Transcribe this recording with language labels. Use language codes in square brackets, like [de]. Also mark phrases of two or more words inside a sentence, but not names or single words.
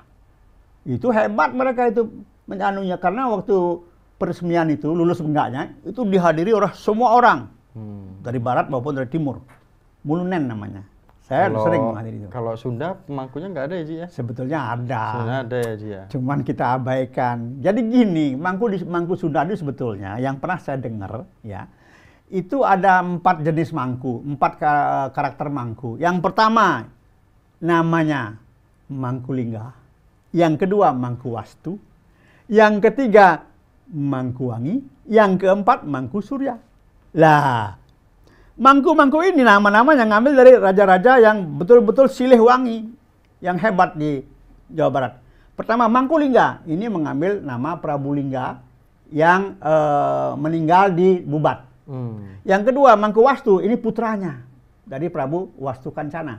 [id] Itu hebat mereka itu menyanunya, karena waktu peresmian itu lulus enggaknya itu dihadiri oleh semua orang dari barat maupun dari timur. Mulunen namanya. Saya sering menghadiri itu. Kalau Sunda pemangkunya nggak ada ya, Ji, ya? Sebetulnya ada. Sunda ada ya, Ji, ya? Cuman kita abaikan. Jadi gini, mangku Sunda itu sebetulnya yang pernah saya dengar, ya, itu ada 4 jenis mangku, 4 karakter mangku. Yang pertama namanya Mangkulingga, yang kedua Mangku Wastu, yang ketiga Mangku Wangi, yang keempat Mangku Surya. Lah, mangku-mangku ini nama-nama yang ngambil dari raja-raja yang betul-betul silih wangi, yang hebat di Jawa Barat. Pertama, Mangkulingga, ini mengambil nama Prabu Lingga yang meninggal di Bubat. Yang kedua, Mangku Wastu, ini putranya dari Prabu Wastu Kancana.